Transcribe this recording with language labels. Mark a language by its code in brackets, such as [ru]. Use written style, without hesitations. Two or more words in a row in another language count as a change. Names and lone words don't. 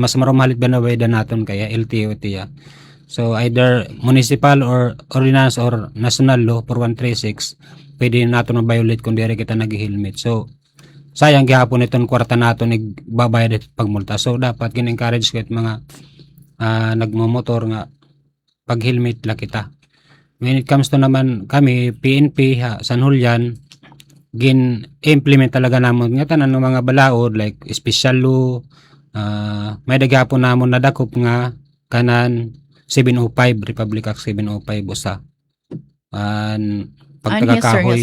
[war] Mas marumalit ba na naton kaya LTO tiya. So either municipal or ordinance or [en] national law [war] 4136, pwede naton ma-violate kung diri kita nag-helmet. So sayang gihapon itong kwarta naton igbabayad it pagmulta. So dapat gin-encourage ket mga nagmomotor nga pag helmet la kita. [en] When it comes to [war] naman kami PNP San Julian, gin-implement talaga namon nga tanan ng mga balaod like [en] special law, [war] may daghapon namon nadakop nga kanan 705 Republic Act 705 usa. Pagkakahoy